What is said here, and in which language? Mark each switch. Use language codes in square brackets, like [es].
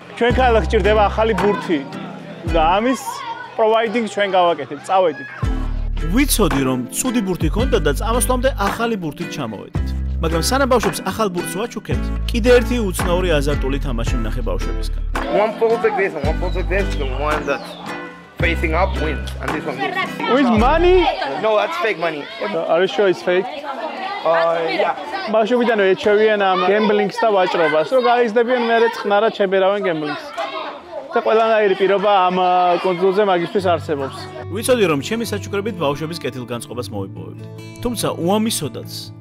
[ka] ჩვენ ქალაქს ჭირდება ახალი ბურთი და ამის providing ჩვენ გავაკეთებთ. წავედით. ვიცოდი, რომ ცუდი ბურთი ქონდა და წამოსვლამდე ახალი ბურთით ჩამოვედით. მაგრამ სანამ ბავშვებს ახალ ბურთს ვაჩუქებთ, კიდე ერთი უცნაური აზარტული თამაში ვნახე ბავშვებისგან. [en] One pulls like this and one pulls like this. The one that's facing up wins, and this one wins. With money? No, that's fake money. Are you sure it's fake? Yeah. [ka] ბავშვებიდან ეჩვევიან ამ გემბლინგს და ვაჭრობას, რომ გაიზრდებიან მერე წყნარად შებერავენ გემბლინგს. და ყველანაირი პირობა ამ კუნძულზე მაგისთვის არსებობს. ვიცოდი, რომ ჩემი საჩუქრებით ბავშვების კეთილგანწყობას მოვიპოვებდი. თუმცა უამისოდაც